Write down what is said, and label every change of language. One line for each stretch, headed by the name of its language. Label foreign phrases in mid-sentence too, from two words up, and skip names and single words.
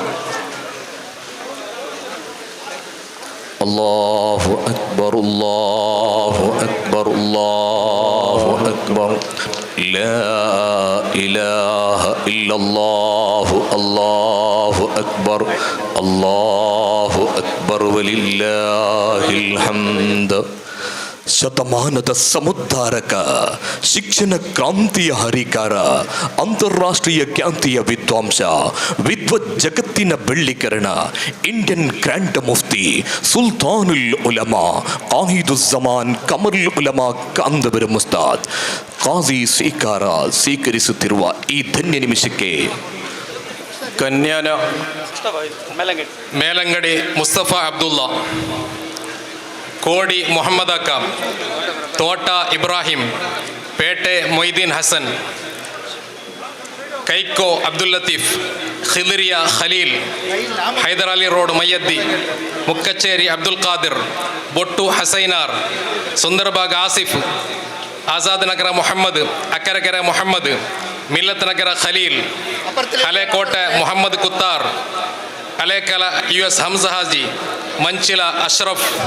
Arabic: الله أكبر، الله أكبر، الله أكبر. لا إله إلا الله الله أكبر، الله أكبر ولله الحمد.
Kannada: ಶತಮಾನದ ಸಮುದ್ಧಾರಕ, ಶಿಕ್ಷಣ ಕ್ರಾಂತಿಯ ಹರಿಕಾರ, ಅಂತಾರಾಷ್ಟ್ರೀಯ ಖ್ಯಾತಿಯ ವಿದ್ವಾಂಸ, ವಿದ್ವತ್ ಜಗತ್ತಿನ ಬೆಳ್ಳಿಕರಣ,
English: Indian Grand Mufti
Kannada: ಸುಲ್ತಾನುಲ್ ಉಲಮಾ ಆಹಿದುಸ್ಸಮಾನ್ ಖಮರುಲ್ ಉಲಮಾ ಕಾಂದಬರಂ ಉಸ್ತಾದ್ ಖಾಜಿ ಸ್ವೀಕಾರ ಸ್ವೀಕರಿಸುತ್ತಿರುವ ಈ ಧನ್ಯ ನಿಮಿಷಕ್ಕೆ കന്യാന മേലങ്കടി മുസ്തഫ അബ്ദുള്ള കോടി മുഹമ്മദ് അക്ക, തോട്ട ഇബ്രാഹിം, പേട്ടെ മൊയ്തീൻ ഹസൻ, കൈക്കോ അബ്ദുൽ ലത്തീഫ്, ഖിദ്രിയ ഖലീൽ, ഹൈദരാലി റോഡ് മയ്യദ്ദി, മുക്കച്ചേരി അബ്ദുൽ ഖാദിർ, ബൊട്ടു ഹസൈനാർ, സുന്ദർബാഗ് ആസിഫ്, ആസാദ് നഗര മുഹമ്മദ്, അക്കരക്കര മുഹമ്മദ്, മില്ലത്ത് നഗര ഖലീൽ, അലേക്കോട്ടെ മുഹമ്മദ് കുത്താർ, അലേക്കല US ഹംസ ഹാജി, മഞ്ചില അഷ്റഫ്,